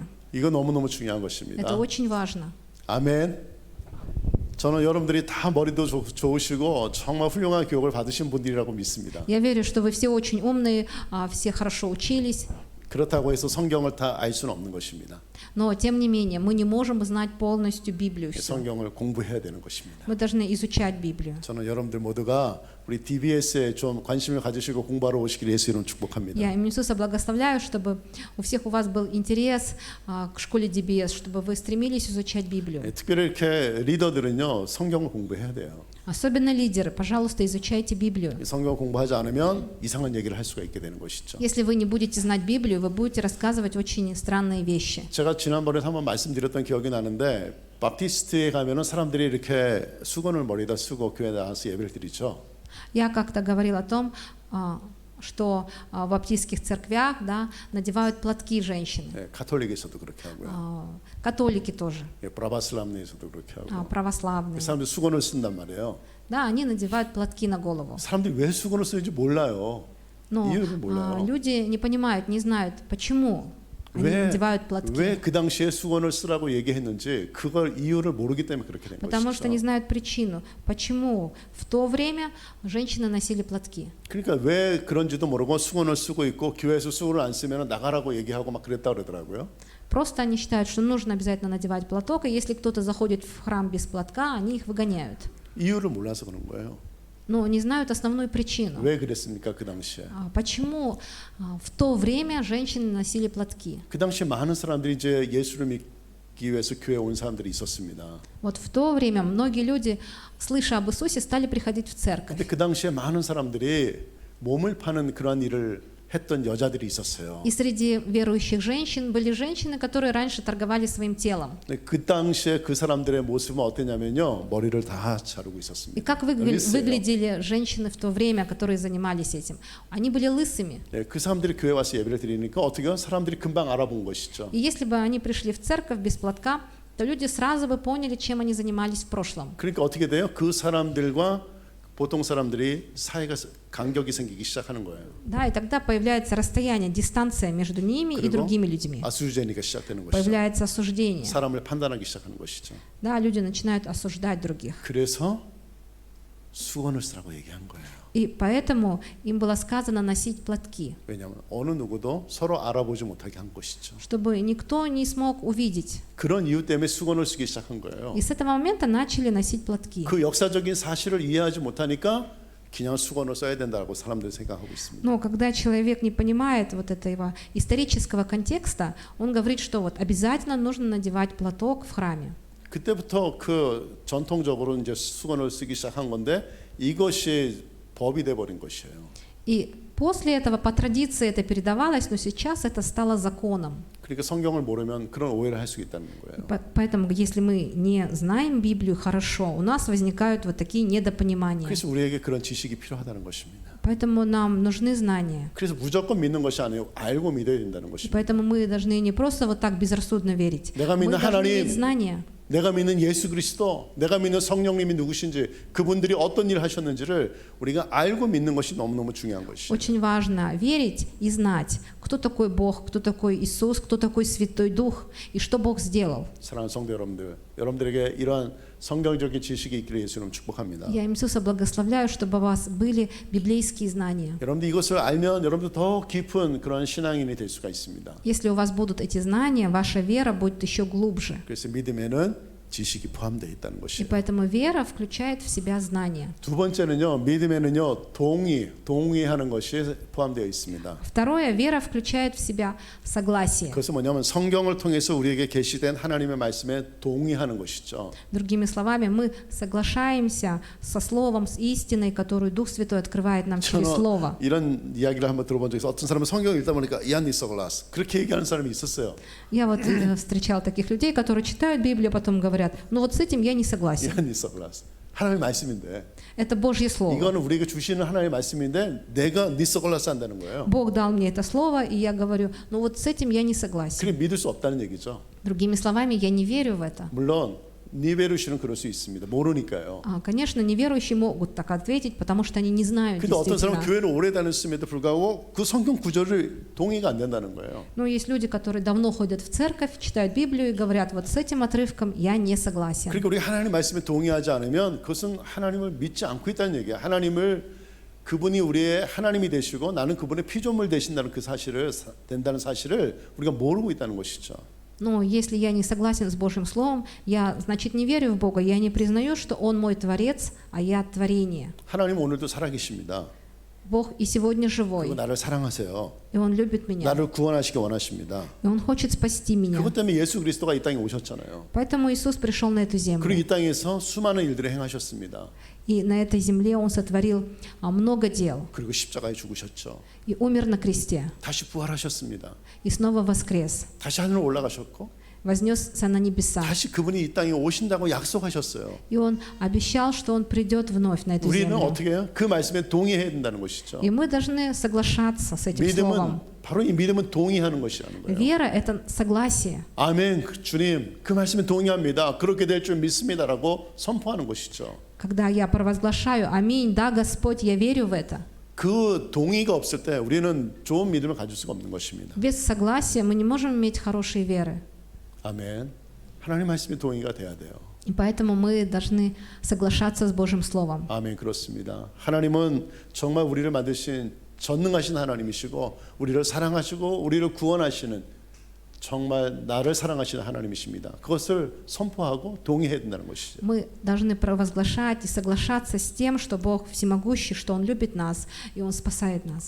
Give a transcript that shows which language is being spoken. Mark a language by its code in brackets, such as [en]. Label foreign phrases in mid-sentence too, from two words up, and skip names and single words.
[ko] 이거 너무너무 중요한 것입니다. [ru] Это очень важно. [ko] 아멘. 저는 여러분들이 다 머리도 좋으시고 정말 훌륭한 교육을 받으신 분들이라고 믿습니다. [ru] Я верю, что вы все очень умные, все хорошо учились. [ko] 그렇다고 해서 성경을 다 알 수는 없는 것입니다. [ru] Но, тем не менее, мы не можем знать полностью Библию всю. [ko] 성경을 공부해야 되는 것입니다. [ru] Мы должны изучать Библию. [ko] 저는 여러분들 모두가 우리 DBS에 좀 관심을 가지시고 공부하러 오시길 예수 이름 축복합니다. [ru] Я имя Иисуса благословляю, чтобы у всех у вас был интерес к школе DBS, чтобы вы стремились изучать Библию. [ko] 특별히 이렇게 리더들은요 성경을 공부해야 돼요. [ru] Особенно лидеры, пожалуйста, изучайте Библию. [ko] 성경을 공부하지 않으면 이상한 얘기를 할 수가 있게 되는 것이죠. [ru] Если вы не будете знать Библию, вы будете рассказывать очень странные вещи. [ko] 제가 지난번에 한번 말씀드렸던 기억이 나는데 바프티스트에 가면은 사람들이 이렇게 수건을 머리에다 쓰고 교회에 나와서 예배를 드리죠. [ru] Я как-то говорил о том, что в баптистских церквях, да, надевают платки женщины. [ko] 네, 가톨릭에서도 그렇게 하고요. [ru] Католики тоже, [ko] 예, 브라바슬람네에서도 그렇게 하고. [ru] православные. [ko] 사람들이 수건을 쓴단 말이에요. [ru] Да, они надевают платки на голову. [ko] 사람들이 왜 수건을 쓰는지 몰라요. [ru] Но [ko] 이유를 몰라요. [ru] люди не понимают, не знают, почему они надевают платки. [ko] 왜 그 당시에 수건을 쓰라고 얘기했는지 그걸 이유를 모르기 때문에 그렇게 된 [ru] Потому что не [ko] 것이죠. [ru] знают причину, почему в то время женщины носили платки. [ko] 그러니까 왜 그런지도 모르고 수건을 쓰고 있고 교회에서 수건을 안 쓰면 나가라고 얘기하고 막 그랬다 그러더라고요. [ru] Просто они считают, что нужно обязательно надевать платок, и если кто-то заходит в храм без платка, они их выгоняют. [ko] 이유를 몰라서 그런 거예요. [ru] Но не знают основную причину. [ko] 왜 그랬습니까 그 당시에? [ru] Почему в то время женщины носили платки? [ko] 그 당시에 많은 사람들이 이제 예수를 믿기 위해서 교회에 온 사람들이 있었습니다. [ru] Вот в то время многие люди, слыша об Иисусе, стали приходить в церковь. [ko] 근데 그 당시에 많은 사람들이 몸을 파는 그러한 일을 했던 여자들이 있었어요. [ru] И среди верующих женщин были женщины, которые раньше торговали своим телом. [ko] 근데 그 당시에 그 사람들의 모습은 어땠냐면요, 머리를 다 자르고 [ru] И 있었습니다. как лысые. выглядели женщины в то время, которые занимались этим? Они были лысыми. [ko] 예, 그 사람들이 교회 와서 예배를 드리니까 어떻게 하면 사람들이 금방 알아본 것이죠. [ru] И если бы они пришли в церковь без платка, то люди сразу бы поняли, чем они занимались в прошлом. [ko] 그러니까 어떻게 돼요? 그 사람들과 보통 사람들이 사이가 간격이 생기기 시작하는 거예요. [ru] Да, и тогда появляется расстояние, дистанция между ними и [ko] 그리고 [ru] другими людьми. [ko] 아수르제니가 시작되는 것이죠. [ru] Появляется осуждение. [ko] 사람을 판단하기 시작하는 것이죠. [ru] Да, люди начинают осуждать других. [ko] 그래서 수건을 쓰라고 얘기한 거예요. [ru] И поэтому им было сказано носить платки, [ko] 왜냐하면 어느 누구도 서로 알아보지 못하게 한 것이죠. [ru] чтобы никто не смог увидеть. [ko] 그런 이유 때문에 수건을 쓰기 시작한 거예요. [ru] И с этого момента начали носить платки. [ko] 그 역사적인 사실을 이해하지 못하니까 그냥 수건을 써야 된다고 사람들이 생각하고 있습니다. [ru] Но когда человек не понимает вот этого исторического контекста, он говорит, что вот обязательно нужно надевать платок в храме. [ko] 그때부터 그 전통적으로 이제 수건을 쓰기 시작한 건데 이것이 법이 돼 버린 것이에요. [ru] И после этого по традиции это передавалось, но сейчас это стало законом. [ko] 그러니까 성경을 모르면 그런 오해를 할 수 있다는 거예요. [ru] Поэтому, если мы не знаем Библию хорошо, у нас возникают вот такие недопонимания. [ko] 그래서 우리에게 그런 지식이 필요하다는 것입니다. [ru] Поэтому нам нужны знания. [ko] 그래서 무조건 믿는 것이 아니고 알고 믿어야 된다는 [ru] И [ko] 것입니다. [ru] поэтому мы должны не просто вот так безрассудно верить. [ko] 내가 [ru] Мы [ko] 믿는 [ru] должны [ko] 하나님, [ru] иметь знания. [ko] 내가 믿는 예수 그리스도, 내가 믿는 성령님이 누구신지, 그분들이 어떤 일을 하셨는지를 우리가 알고 믿는 것이 너무너무 중요한 것이에요. [ru] Очень важно верить и знать, кто такой Бог, кто такой Иисус, кто такой Святой Дух и что Бог сделал. [ko] 사랑하는 성도 여러분들, 여러분들에게 이러한 성경적인 지식이 있기를 예수님 축복합니다. [ru] Я Иисуса благословляю, чтобы у вас были библейские знания. [ko] 여러분들 이것을 알면 여러분들 더 깊은 그런 신앙인이 될 수가 있습니다. [ru] Если у вас будут эти знания, ваша вера будет еще глубже. [ko] 그래서 믿음에는 지식이 포함되어 있다는 [ru] И [ko] 것이에요. [ru] поэтому вера включает в себя знания. [ko] 두 번째는요, 믿음에는요, 동의하는 것이 포함되어 있습니다. [ru] Второе, вера включает в себя согласие. [ko] 그것은 뭐냐면 성경을 통해서 우리에게 계시된 하나님의 말씀에 동의하는 것이죠. [ru] Другими словами, мы соглашаемся со Словом, с истиной, которую Дух Святой открывает нам через Слово. [ko] 이런 이야기를 한번 들어본 적이 있어요. 어떤 사람은 성경을 읽다 보니까 [ru] я не согласен [ko] 그렇게 얘기하는 사람이 있었어요. [ru] Я вот встречал таких людей, которые читают Библию, потом говорят, ну вот с этим я не согласен. я не согласен [ko] 하나님의 말씀인데 [ru] Это Божье Слово. [ko] 이거는 우리에게 주시는 하나님의 말씀인데 내가 [ru] не согласен [ko] 한다는 거예요. [ru] Бог дал мне это слово, и я говорю, ну вот с этим я не согласен. [ko] 그래 믿을 수 없다는 얘기죠. [ru] Другими словами, я не верю в это. [ko] 물론 니베루시는 그럴 수 있습니다. 모르니까요. [ru] Конечно, неверующие могут так ответить, потому что они не знают [ko] 근데 어떤 사람은 [ru] действительно. [ko] 교회를 오래 다녔음에도 불구하고 그 성경 구절을 동의가 안 된다는 거예요. [ru] Но есть люди, которые давно ходят в церковь, читают Библию и говорят, вот с этим отрывком я не согласен. [ko] 그러니까 우리가 하나님 말씀에 동의하지 않으면 그것은 하나님을 믿지 않고 있다는 얘기예요. 하나님을 그분이 우리의 하나님이 되시고 나는 그분의 피조물 되신다는 된다는 사실을 우리가 모르고 있다는 것이죠. [ru] Но если я не согласен с Божьим Словом, я, значит, не верю в Бога, я не признаю, что Он мой Творец, а я творение. [ko] 하나님 오늘도 살아계십니다. [ru] Бог и сегодня [ko] 그리고 [ru] живой, [ko] 나를 사랑하세요. [ru] и Он любит меня, [ko] 나를 구원하시기 원하십니다. [ru] и Он хочет спасти меня. [ko] 그것 때문에 예수 그리스도가 이 땅에 오셨잖아요. [ru] Поэтому Иисус пришел на эту [ko] 그리고 [ru] землю, [ko] 이 땅에서 수많은 일들을 행하셨습니다. [ru] и на этой земле Он сотворил много дел, [ko] 그리고 십자가에 죽으셨죠. [ru] и умер на кресте, [ko] 다시 부활하셨습니다. [ru] и снова воскрес, [ko] 다시 하늘로 올라가셨고 [ru] вознесся на небеса. [ko] 다시 그분이 이 땅에 오신다고 약속하셨어요. [ru] И Он обещал, что Он придет вновь на эту [ko] 우리는 [ru] землю. [ko] 어떻게 해요? 그 말씀에 동의해야 된다는 것이죠. [ru] И мы должны соглашаться с этим [ko] 믿음은 [ru] словом. [ko] 바로 이 믿음은 동의하는 것이라는 거예요. [ru] Вера — это согласие. [ko] 아멘, 주님, 그 말씀에 동의합니다. 그렇게 될 줄 믿습니다라고 선포하는 것이죠. [ru] Когда я провозглашаю «Аминь, да, Господь, я верю в это», [ko] 그 동의가 없을 때 우리는 좋은 믿음을 가질 수가 없는 것입니다. [ru] без согласия мы не можем иметь хорошие веры. [ko] 아멘. 하나님 말씀에 동의가 돼야 돼요. [ru] И поэтому мы должны соглашаться с Божьим Словом. [ko] 아멘. 그렇습니다. 하나님은 정말 우리를 만드신 전능하신 하나님이시고 우리를 사랑하시고 우리를 구원하시는 정말 나를 사랑하시는 하나님이십니다. 그것을 선포하고 동의해야 된다는 것이죠. [ru] Мы должны провозглашать и соглашаться с тем, что Бог всемогущий, что Он любит нас и Он спасает нас.